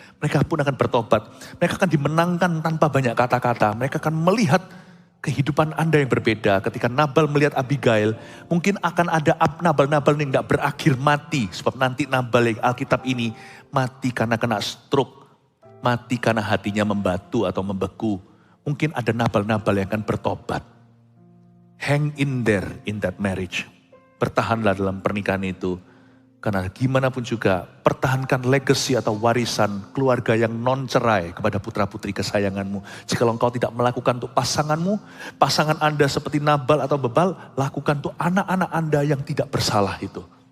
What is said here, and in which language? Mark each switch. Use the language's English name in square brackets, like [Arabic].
[Indonesian] Mereka pun akan bertobat, mereka akan dimenangkan tanpa banyak kata-kata, mereka akan melihat kehidupan Anda yang berbeda. Ketika Nabal melihat Abigail, mungkin akan ada Nabal-Nabal yang gak berakhir mati. Sebab nanti Nabal yang Alkitab ini mati karena kena stroke, mati karena hatinya membatu atau membeku. Mungkin ada Nabal-Nabal yang akan bertobat. [English] Hang in there in that marriage. [Indonesian] Bertahanlah dalam pernikahan itu. Karena gimana pun juga pertahankan legacy atau warisan keluarga yang non-cerai kepada putra-putri kesayanganmu. Jika engkau tidak melakukan untuk pasanganmu, pasangan Anda seperti Nabal atau Bebal, lakukan untuk anak-anak Anda yang tidak bersalah itu.